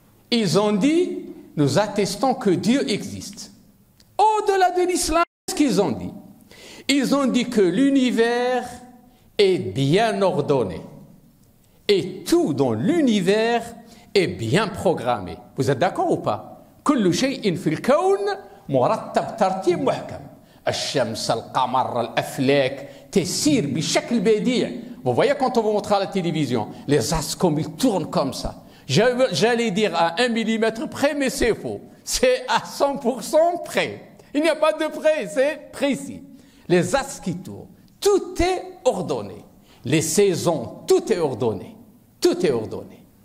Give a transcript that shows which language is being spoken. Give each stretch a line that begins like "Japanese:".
French: Ils ont dit, nous attestons que Dieu existe. Au-delà de l'islam, qu'est-ce qu'ils ont dit? Ils ont dit que l'univers est bien ordonné. Et tout dans l'univers est bien programmé. Vous êtes d'accord ou pas?
Arabic: كل شيء في الكون مرتب ترتيب محكم. الشمس، القمر، الأفلاك تسير بشكل بديع.
French: Vous voyez quand on vous montre à la télévision, les astres comme ils tournent comme ça. J'allais dire à 1 millimètre près, mais c'est faux. C'est à 100% près. Il n'y a pas de près, c'est précis. Les astres qui tournent, tout est ordonné. Les saisons, tout est ordonné. Tout est ordonné.